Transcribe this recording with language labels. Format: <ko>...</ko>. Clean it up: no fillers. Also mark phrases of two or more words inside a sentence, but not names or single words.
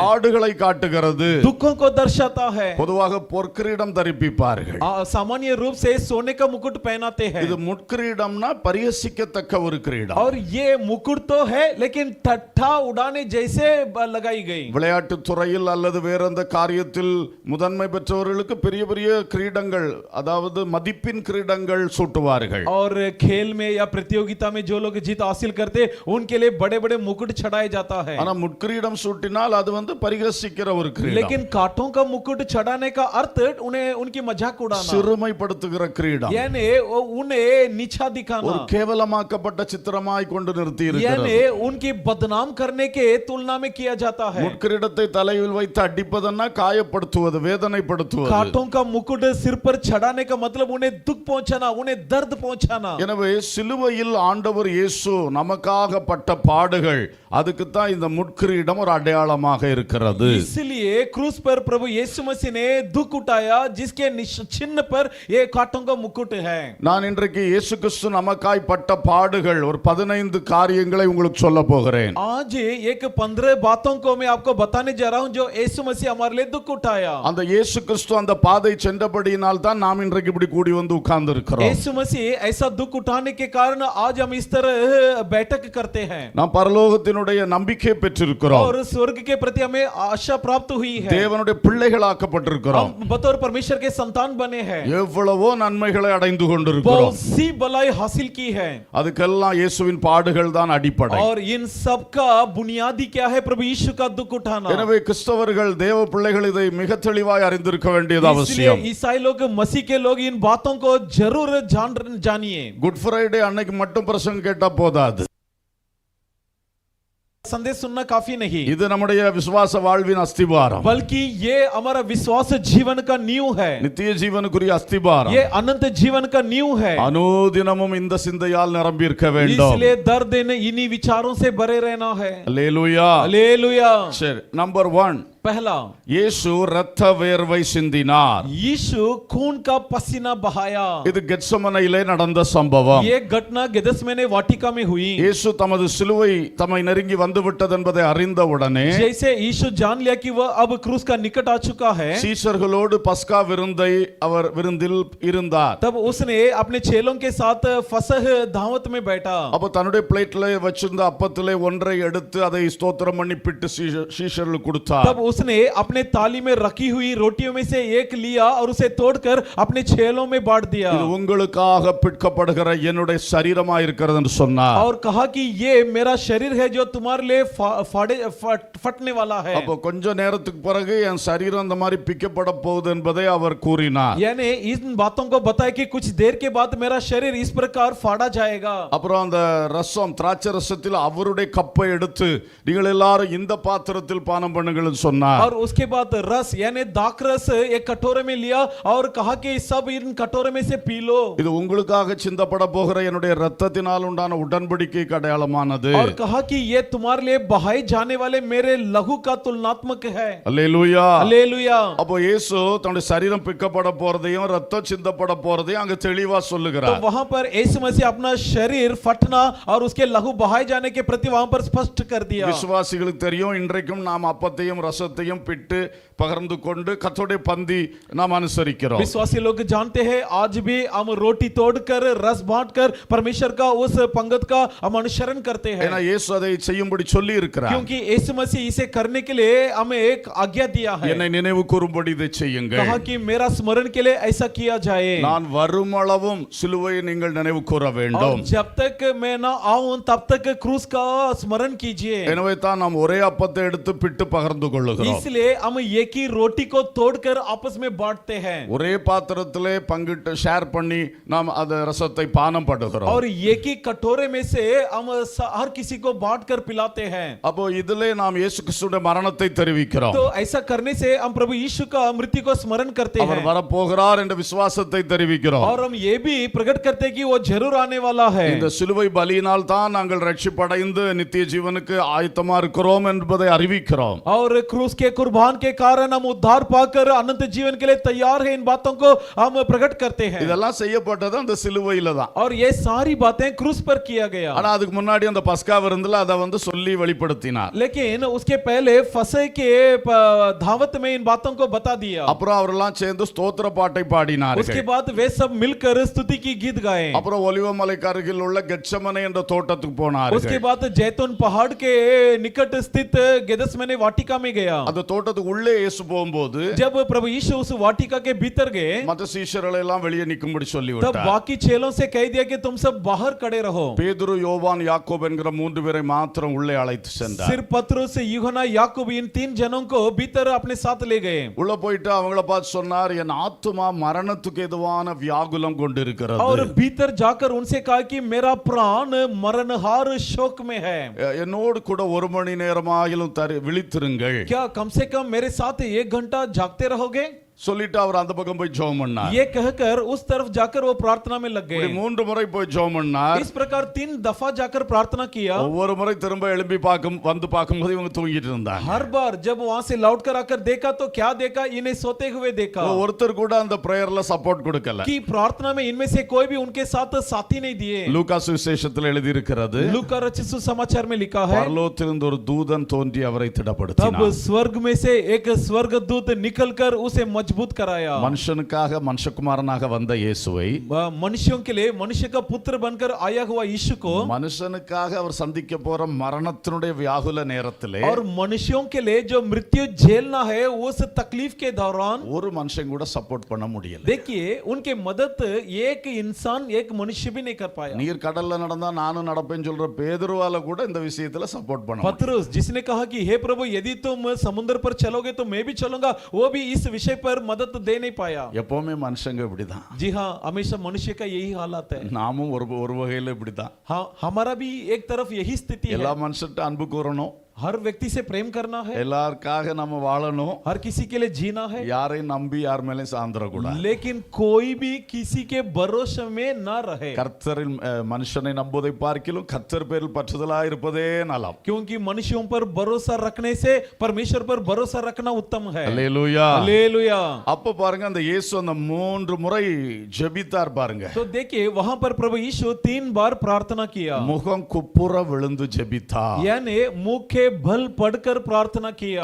<ta>பாடுகளை காட்டுகிறது.</ta> <hi>दुखों को दर्शाता है.</hi> <ta>பொதுவாக பொற்கிரீடம் தரிப்பிப்பார்கள்.</ta> <hi>सामान्य रूप से सोने का मुकुट पहनाते हैं.</hi> <ta>இது முட்கிரீடம்னா பரிஹசிக்கத்தக்க ஒரு கிரீடம்.</ta> <hi>और ये मुकुट तो है लेकिन ठट्ठा उड़ाने जैसे लगाई गई.</hi> <ta>விளையாட்டு துறையில் அல்லது வேற எந்த காரியத்தில் முதன்மை பெற்றவர்களுக்கு பெரிய பெரிய கிரீடங்கள், அதாவது மதிப்பின் கிரீடங்கள் சூட்டுவார்கள்.</ta> <hi>और खेल में या प्रतियोगिता में जो लोग जीत हासिल करते उनके लिए बड़े बड़े मुकुट चढ़ाया जाता है.</hi> <ta>ஆனா முட்கிரீடம் சூட்டினால் அது பரிஹசிக்கிற ஒரு கிரீடம்.</ta> <hi>लेकिन कांटों का मुकुट चढ़ाने का अर्थ उन्हें उनकी मजाक उड़ाना,</hi> <ta>சிறுமைப்படுத்துகிற கிரீடம்,</ta> <hi>यानी उन्हें नीचा दिखाना,</hi> <ta>ஒரு கேவலமாக்கப்பட்ட சித்திரமாய் கொண்டு நிறுத்தி இருக்கிறது.</ta> <hi>यानी उनकी बदनाम करने के तुलना में किया जाता है.</hi> <ta>முட்கிரீடத்தை தலையில் வைத்து அடிப்பதன்னா காயப்படுத்துவது, வேதனைப்படுத்துவது.</ta> <hi>कांटों का मुकुट सिर पर चढ़ाने का मतलब उन्हें दुख पहुंचाना, उन्हें दर्द पहुंचाना.</hi> <ta>எனவே சிலுவையில் ஆண்டவர் இயேசு நமக்காக பட்ட பாடுகள், அதுக்கு தான் இந்த முட்கிரீடம் ஒரு அடையாளமாக இருக்கிறது.</ta> <hi>इसलिए क्रूस पर प्रभु यीशु मसीह ने दुख उठाया, जिसके चिन्ह पर ये कांटों का मुकुट है.</hi> <ta>நான் இன்றைக்கு இயேசு கிறிஸ்து நமக்காய் பட்ட பாடுகள் ஒரு 15 காரியங்களை உங்களுக்கு சொல்ல போகிறேன்.</ta> <hi>आज एक 15 बातों को मैं आपको बताने जा रहा हूं जो यीशु मसीह हमारे लिए दुख उठाया.</hi> <ta>அந்த இயேசு கிறிஸ்து அந்த பாதை சென்றபடியினால் தான் நாம் இன்றைக்கு இப்படி கூடி வந்து உட்கார்ந்து இருக்கிறோம்.</ta> <hi>यीशु मसीह ऐसा दुख उठाने के कारण आज हम इस तरह बैठक करते हैं.</hi> <ta>நாம் பரலோகத்தினுடைய நம்பிக்கை பெற்றிருக்கிறோம்.</ta> <hi>और स्वर्ग के प्रति हमें आशा प्राप्त हुई है.</hi> <ta>தேவனுடைய பிள்ளைகளாக்கப்பட்டிருக்கிறோம்.</ta> <hi>हम बतौर परमेश्वर के संतान बने हैं.</hi> <ta>எவ்வளவோ நன்மைகளை அடைந்து கொண்டிருக்கிறோம்.</ta> <hi>बहुत सी भलाई हासिल की है.</hi> <ta>அதுக்கெல்லாம் இயேசுவின் பாடுகள் தான் அடிப்படை.</ta> <hi>और इन सब का बुनियादी क्या है? प्रभु यीशु का दुख उठाना.</hi> <ta>எனவே கிறிஸ்தவர்கள், தேவ பிள்ளைகள் இதை மிக தெளிவாய் அறிந்திருக்க வேண்டியது</ta> <hi>इसलिए</hi> <ta>அவசியம்.</ta> <hi>ईसाई लोग, मसीह के लोग इन बातों को जरूर जानिए.</hi> <ta>குட் ஃப்ரைடே அன்னைக்கு மட்டும் பிரசங்கம் கேட்டா போதாது.</ta> <hi>संदेश सुनना काफी नहीं,</hi> <ta>இது நம்முடைய விசுவாச வாழ்வின் அஸ்திபாரம்.</ta> <hi>बल्कि ये हमारा विश्वास जीवन का नींव है.</hi> <ta>நித்திய ஜீவனுக்குரிய அஸ்திபாரம்.</ta> <hi>ये अनंत जीवन का नींव है.</hi> <ta>அனுதினமும் இந்த சிந்தையால் நிரம்பி இருக்க வேண்டும்.</ta> <hi>इसलिए दर दिन इन्हीं विचारों से भरे रहना है.</hi> <ta>அல்லேலூயா.</ta> <hi>हालेलुया.</hi> <ta>சரி, நம்பர் 1,</ta> <hi>पहला,</hi> <ta>இயேசு இரத்த வேர்வை சிந்தினார்.</ta> <hi>यीशु खून का पसीना बहाया.</hi> <ta>இது கெத்சமனையிலே நடந்த சம்பவம்.</ta> <hi>ये घटना गेदसमने वाटिका में हुई.</hi> <ta>இயேசு தமது சிலுவை தம்மை நெருங்கி வந்து விட்டது என்பதை அறிந்தவுடனே</ta> <hi>जैसे यीशु जान लिया कि वह अब क्रूस का निकट आ चुका है,</hi> <ta>சீஷர்களோடு பஸ்கா விருந்தை அவர் விருந்தில் இருந்தார்.</ta> <hi>तब उसने अपने चेलों के साथ फसह दावत में बैठा.</hi> <ta>அப்ப தன்னுடைய பிளேட்ல வச்சிருந்த அப்பத்திலே ஒன்றை எடுத்து அதை ஸ்தோத்திரம் பண்ணி பிட்டு சீஷர்களுக்கு கொடுத்தார்.</ta> <hi>तब उसने अपने थाली में रखी हुई रोटियों में से एक लिया और उसे तोड़कर अपने चेलों में बांट दिया.</hi> <ta>இது உங்களுக்காக பிற்கப்படுகிற என்னுடைய சரீரமாய் இருக்கிறது என்று சொன்னார்.</ta> <hi>और कहा कि ये मेरा शरीर है जो तुम्हारे लिए फटने वाला है.</hi> <ta>அப்போ கொஞ்ச நேரத்துக்கு பிறகு என் சரீரம் அந்த மாதிரி பிக்கப்பட போகுது என்பதை அவர் கூறினார்.</ta> <hi>यानी इन बातों को बताया कि कुछ देर के बाद मेरा शरीर इस प्रकार फाड़ा जाएगा.</hi> <ta>அப்புறம் அந்த ரசம், திராட்சை ரசத்தில் அவருடைய கப்பை எடுத்து நீங்கள் எல்லாரும் இந்த பாத்திரத்தில் பானம் பண்ணுங்கள் சொன்னார். சொன்னார்.</ta> <hi>और उसके बाद रस यानी दाखरस एक कटोरे में लिया और कहा कि सब इन कटोरे में से पी लो।</hi> <ta>இது உங்களுக்காக சிந்தப்பட போகிற என்னுடைய இரத்தத்தினால் உண்டான உடன்படிக்கைக்கு அடையாளமானது.</ta> <hi>और कहा कि ये तुम्हारे लिए बहाए जाने वाले मेरे लहू का तुलनात्मक है।</hi> <ta>அல்லேலூயா.</ta> <hi>हालेलुया।</hi> <ta>அப்போ இயேசு தன்னுடைய சரீரம் பிக்கப்பட போறதையும் ரத்தம் சிந்தப்பட போறதையும் அங்க தெளிவா</ta> <hi>तो</hi> <ta>சொல்லுகிறார்.</ta> <hi>वहां पर यीशु मसीह अपना शरीर फटना और उसके लहू बहाए जाने के प्रति वहां पर स्पष्ट कर दिया।</hi> <ta>விசுவாசிகளுக்கு தெரியும், இன்றைக்கும் நாம் அப்பத்தையும் ரசத்தையும் பிட்டு பகிர்ந்து கொண்டு கர்த்தருடைய பந்தி நாம் அனுசரிக்கிறோம்.</ta> <hi>विश्वासी लोग जानते हैं आज भी हम रोटी तोड़कर रस बांटकर परमेश्वर का उस पंगत का हम अनुसरण करते हैं,</hi> <ta>ஏன்னா இயேசு அதை செய்யும்படி சொல்லி இருக்கிறார்.</ta> <hi>क्योंकि यीशु मसीह इसे करने के लिए हमें एक आज्ञा दिया है।</hi> <ta>என்னை நினைவு கூறும்படி இதை செய்யுங்கள்.</ta> <hi>कहा कि मेरा स्मरण के लिए ऐसा किया जाए।</hi> <ta>நான் வருமளவும் சிலுவையை நீங்கள் நினைவு கூற வேண்டும்.</ta> <hi>और जब तक मैं ना आऊं तब तक क्रूस का स्मरण कीजिए।</hi> <ta>எனவே தான் நாம் ஒரே அப்பத்தை எடுத்து பிட்டு பகிர்ந்து கொள்ளுகிறோம்.</ta> <hi>इसलिए हम एक ही रोटी को तोड़कर आपस में बांटते हैं</hi> <ta>ஒரே பாத்திரத்திலே பங்கிட்டு ஷேர் பண்ணி நாம் அந்த ரசத்தை பானம் பண்ணுகிறோம்.</ta> <hi>और एक ही कटोरे में से हम हर किसी को बांटकर पिलाते हैं।</hi> <ta>அப்போ இதிலே நாம் இயேசு கிறிஸ்துவின் மரணத்தை தெரிவிக்கிறோம்.</ta> <hi>तो ऐसा करने से हम प्रभु यीशु का मृत्यु को स्मरण करते</hi> <ta>அவர்</ta> <hi>हैं</hi> <ta>வரப்போகிறார் என்ற விசுவாசத்தை தெரிவிக்கிறோம்.</ta> <hi>और हम ये भी प्रकट करते हैं कि वो जरूर आने वाला है।</hi> <ta>இந்த சிலுவை பலியினால் தான் நாங்கள் ரட்சிப்படைந்து நித்திய ஜீவனுக்கு ஆயத்தமா இருக்கிறோம் என்பதை அறிவிக்கிறோம்.</ta> <hi>और क्रूस के कुर्बान के कारण हम उद्धार पाकर अनंत जीवन के लिए तैयार हैं, इन बातों को हम प्रकट करते हैं।</hi> <ta>இதெல்லாம் செய்யப்பட்டது அந்த சிலுவையில தான்.</ta> <hi>और ये सारी बातें क्रूस पर किया गया।</hi> <ta>ஆனா அதுக்கு முன்னாடி அந்த பஸ்கா விருந்துல அதை சொல்லி வெளிப்படுத்தினார்.</ta> <hi>लेकिन उसके पहले फसह के धावत में इन बातों को बता दिया।</hi> <ta>அப்புறம் அவரெல்லாம் சேர்ந்து ஸ்தோத்திர பாட்டை</ta> <hi>उसके</hi> <ta>பாடினார்கள்.</ta> <hi>बाद वे सब मिलकर स्तुति की गीत गाए।</hi> <ta>அப்புறம் ஒலிவ மலைக்கு அருகில் உள்ள கெத்செமனே என்ற தோட்டத்துக்கு</ta> <hi>उसके</hi> <ta>போனார்கள்.</ta> <hi>बाद जैतून पहाड़ के निकट स्थित गेदसमने वाटिका में गया।</hi> <ta>அந்த தோட்டத்துக்கு உள்ளே இயேசு போகும்போது</ta> <hi>जब प्रभु यीशु उस वाटिका के भीतर गए</hi> <ta>மற்ற சீஷர்களை எல்லாம் வெளியே நிக்கும்படி</ta> <hi>तब</hi> <ta>சொல்லிவிட்டார்.</ta> <hi>बाकी चेलों से कह दिया कि तुम सब बाहर खड़े रहो।</hi> <ta>பேதுரு, யோவான், யாக்கோபு என்கிற மூன்று பேரை மாத்திரம் உள்ளே அழைத்து சென்றார்.</ta> <hi>सिर्फ पतरस, यूहन्ना, याकूब इन तीन जनों को भीतर अपने साथ ले गए।</hi> <ta>உள்ள போயிட்டு அவங்கள பார்த்து சொன்னார், என் ஆத்துமா மரணத்துக்கு எதுவான வியாகுலம் கொண்டிருக்கிறது.</ta> <hi>और भीतर जाकर उनसे कहा कि मेरा प्राण मरणहार शोक में है।</hi> <ta>என்னோடு கூட ஒரு மணி நேரமாயிலும் விழித்திருங்கள்.</ta> <hi>क्या कम से कम मेरे साथ 1 घंटा जागते रहोगे?</hi> <ta>சொல்லிட்டு அவர் அந்த பக்கம் போய் ஜெபம் பண்ணார்.</ta> <hi>ये कहकर उस तरफ जाकर वो प्रार्थना में लग</hi> <ta>இப்படி</ta> <hi>गए।</hi> <ta>3 முறை போய் ஜெபம் பண்ணார்.</ta> <hi>इस प्रकार 3 दफा जाकर प्रार्थना किया।</hi> <ta>ஒவ்வொரு முறை திரும்ப எழும்பி வந்து பார்க்கும்போது இவங்க தூங்கிட்டு இருந்தாங்க.</ta> <hi>हर बार जब वहां से लौट कर आकर देखा तो क्या देखा? इन्हें सोते हुए देखा</hi> <ta>ஒருத்தர் கூட அந்த பிரேயர்ல சப்போர்ட் கொடுக்கல.</ta> <hi>कि प्रार्थना में इनमें से कोई भी उनके साथ साथी नहीं दिए।</hi> <ta>லூக்கா சுவிசேஷத்தில் எழுதி இருக்கிறது,</ta> <hi>लूका रचित सुसमाचार में लिखा है,</hi> <ta>பரலோகத்திலிருந்து ஒரு தூதன் தோன்றி அவரை</ta> <hi>तब</hi> <ta>திடப்படுத்தினார்.</ta> <hi>स्वर्ग में से एक स्वर्गदूत निकलकर उसे मजबूत कराया।</hi> <ta>மனுஷனுக்காக மனுஷகுமாரனாக வந்த இயேசுவை,</ta> <hi>मनुष्यों के लिए मनुष्य का पुत्र बनकर आया हुआ यीशु को,</hi> <ta>மனுஷனுக்காக அவர் சந்திக்க போற மரணத்தினுடைய வியாகுல நேரத்திலே</ta> <hi>और मनुष्यों के लिए जो मृत्यु झेलना है उस तकलीफ के दौरान</hi> <ta>ஒரு மனுஷன் கூட சப்போர்ட் பண்ண முடியல.</ta> <hi>देखिए उनके मदद एक इंसान, एक मनुष्य भी नहीं कर पाया।</hi> <ta>நீர் கடல்ல நடந்தா நானும் நடப்பேன்னு சொல்ற பேதுருவால கூட இந்த விஷயத்துல சப்போர்ட் பண்ண முடியல.</ta> <hi>पतरस जिसने कहा कि हे प्रभु यदि तुम समुद्र पर चलोगे तो मैं भी चलूंगा, वो भी इस विषय पर मदद दे नहीं पाया।</hi> <ta>எப்பவுமே மனுஷங்க இப்படிதான்.</ta> <hi>जी हाँ, हमेशा मनुष्य का यही हालत है।</hi> <ta>நாமும் ஒரு வகையில இப்படிதான்.</ta> <hi>हाँ, हमारा भी एक तरफ यही स्थिति</hi> <ta>எல்லா</ta> <hi>है।</hi> <ta>மனுஷன்ட்ட அன்பு கூறணும்,</ta> <hi>हर व्यक्ति से प्रेम करना है,</hi> <ta>எல்லாருக்காக நம்ம வாழணும்,</ta> <hi>हर किसी के लिए जीना है,</hi> <ta>யாரையும் நம்பி யார் மேலேயும் சார்ந்திடக்கூடாது.</ta> <hi>लेकिन कोई भी किसी के भरोसे में न रहे,</hi> <ta>கர்த்தரின் மனுஷனை நம்புவதை பார்க்கிலும் கர்த்தர் பேரில் பற்றுதலா இருப்பதே நலம்.</ta> <hi>क्योंकि मनुष्यों पर भरोसा रखने से परमेश्वर पर भरोसा रखना उत्तम है।</hi> <ta>அல்லேலூயா.</ta> <hi>हालेलुया।</hi> <ta>அப்ப பாருங்க, அந்த இயேசு அந்த 3 முறை ஜெபித்தார் பாருங்க.</ta> <hi>तो देखिए वहां पर प्रभु यीशु 3 बार प्रार्थना किया,</hi> <ta>முகம் குப்புற விழுந்து ஜெபித்தார்.</ta> <hi>यानी मुख के भल पढ़कर प्रार्थना किया।</hi>